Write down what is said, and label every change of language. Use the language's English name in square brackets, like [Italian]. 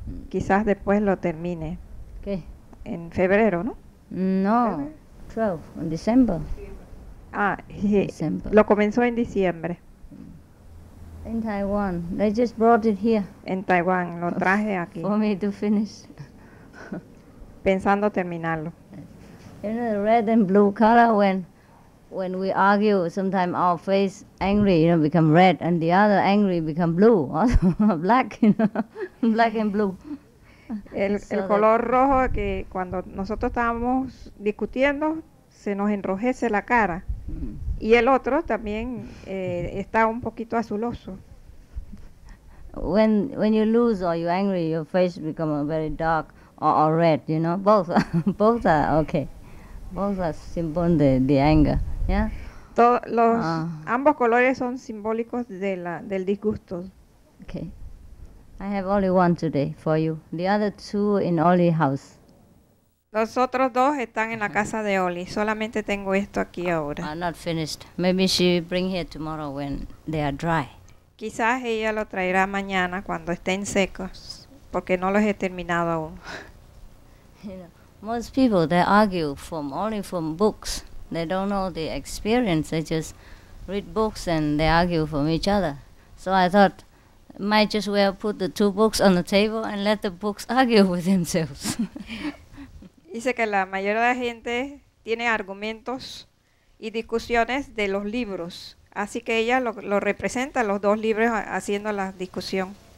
[Spanish] Quizás después lo termine. ¿Qué? En febrero, ¿no? [English] No, 12, in December. December. [Spanish] Lo comenzó en diciembre. [English] In Taiwan. They just brought it here. [Spanish] En Taiwán, lo traje aquí. [English] For me to finish. [Spanish] Pensando terminarlo. [English] You know, the red and blue color, when we argue, sometimes our face angry, become red, and the other angry become blue, black, black and blue. [Spanish] El color rojo, que cuando nosotros estábamos discutiendo, se nos enrojece la cara. Y el otro también está un poquito azuloso. [English] When you lose or you're angry, your face becomes very dark or red, both are okay. Both are symbol the anger. Yeah. [Spanish] Ambos colores son simbólicos del disgusto. [English] Okay. I have only one today for you. The other two in Oli's house. [Spanish] Los otros dos están en la casa de Oli. Solamente tengo esto aquí ahora. [English] Are not finished. Maybe she bring here tomorrow when they are dry. [Spanish] Quizás ella lo traerá mañana cuando estén secos, porque no los he terminado aún. [English] Most people, they argue only from books. They don't know the experience. They just read books and they argue from each other. So I thought, might just well put the two books on the table and let the books argue with themselves. [Spanish] Dice que la mayoría de la gente tiene argumentos y discusiones de los libros. Así que ella lo representa, los dos libros, haciendo la discusión.